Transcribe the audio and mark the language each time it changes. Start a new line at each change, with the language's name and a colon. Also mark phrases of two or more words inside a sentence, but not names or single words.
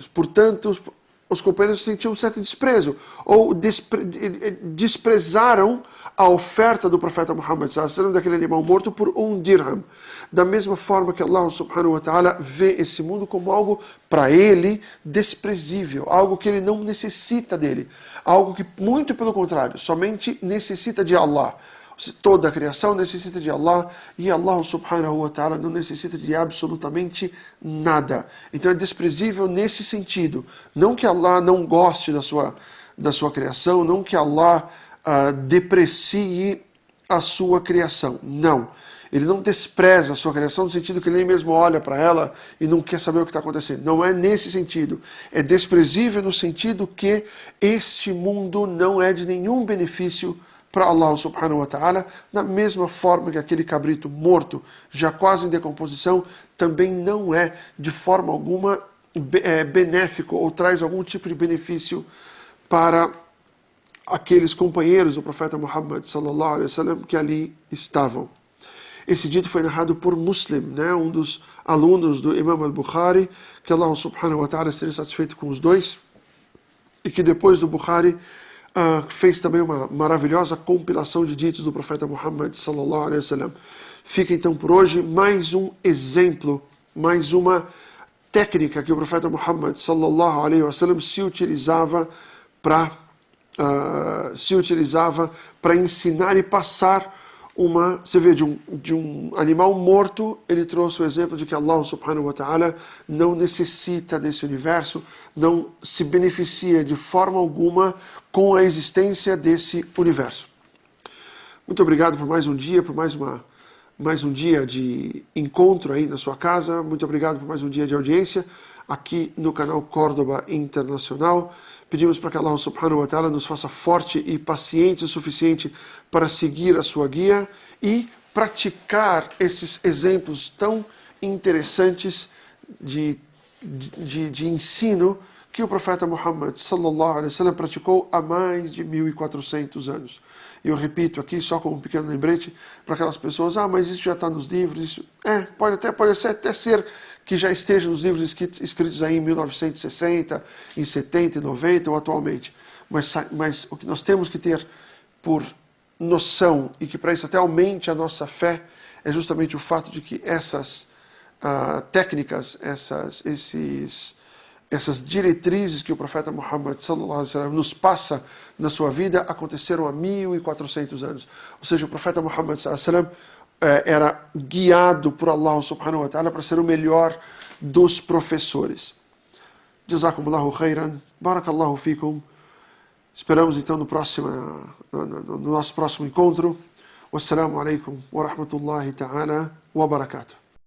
Portuguese: Portanto, os companheiros sentiam um certo desprezo, ou desprezaram a oferta do profeta Muhammad
Arabic: صلى الله عليه وسلم
Portuguese: daquele animal morto por 1 dirham. Da mesma forma que Allah
Arabic: سبحانه وتعالى
Portuguese: vê esse mundo como algo para ele desprezível, algo que ele não necessita dele, algo que, muito pelo contrário, somente necessita de Allah. Toda a criação necessita de Allah e Allah
Arabic: سبحانه وتعالى
Portuguese: não necessita de absolutamente nada. Então é desprezível nesse sentido. Não que Allah não goste da sua criação, não que Allah deprecie a sua criação. Não. Ele não despreza a sua criação no sentido que ele nem mesmo olha para ela e não quer saber o que está acontecendo. Não é nesse sentido. É desprezível no sentido que este mundo não é de nenhum benefício para Allah
Arabic: سبحانه وتعالى,
Portuguese: da mesma forma que aquele cabrito morto, já quase em decomposição, também não é de forma alguma benéfico ou traz algum tipo de benefício para aqueles companheiros do profeta Muhammad
Arabic: صلى الله عليه وسلم
Portuguese: que ali estavam. Esse dito foi narrado por Muslim, né, um dos alunos do Imam al-Bukhari, que Allah
Arabic: سبحانه وتعالى
Portuguese: esteja satisfeito com os dois, e que depois do Bukhari fez também uma maravilhosa compilação de ditos do profeta Muhammad
Arabic: صلى الله عليه وسلم.
Portuguese: Fica então por hoje mais um exemplo, mais uma técnica que o profeta Muhammad
Arabic: صلى الله عليه وسلم
Portuguese: se utilizava para ensinar e passar você vê, de um animal morto, ele trouxe o exemplo de que Allah
Arabic: سبحانه وتعالى
Portuguese: não necessita desse universo, não se beneficia de forma alguma com a existência desse universo. Muito obrigado por mais um dia, por mais um dia de encontro aí na sua casa. Muito obrigado por mais um dia de audiência aqui no canal Córdoba Internacional. Pedimos para que Allah
Arabic: سبحانه وتعالى
Portuguese: nos faça forte e paciente o suficiente para seguir a sua guia e praticar esses exemplos tão interessantes de ensino que o profeta Muhammad
Arabic: صلى الله عليه وسلم
Portuguese: praticou há mais de 1400 anos. Eu repito aqui, só como um pequeno lembrete, para aquelas pessoas, mas isso já está nos livros, isso pode até ser que já esteja nos livros escritos aí em 1960, em 70 e 90 ou atualmente. Mas o que nós temos que ter por noção, e que para isso até aumente a nossa fé, é justamente o fato de que essas técnicas, essas diretrizes que o profeta Muhammad
Arabic: صلى الله عليه وسلم
Portuguese: nos passa na sua vida aconteceram há 1400 anos. Ou seja, o profeta Muhammad
Arabic: صلى الله عليه وسلم
Portuguese: era guiado por Allah
Arabic: سبحانه وتعالى
Portuguese: para ser o melhor dos professores.
Arabic: جزاكم الله خيرا، بارك الله فيكم.
Portuguese: Esperamos então no nosso próximo encontro.
Arabic: والسلام عليكم ورحمة الله تعالى وبركاته.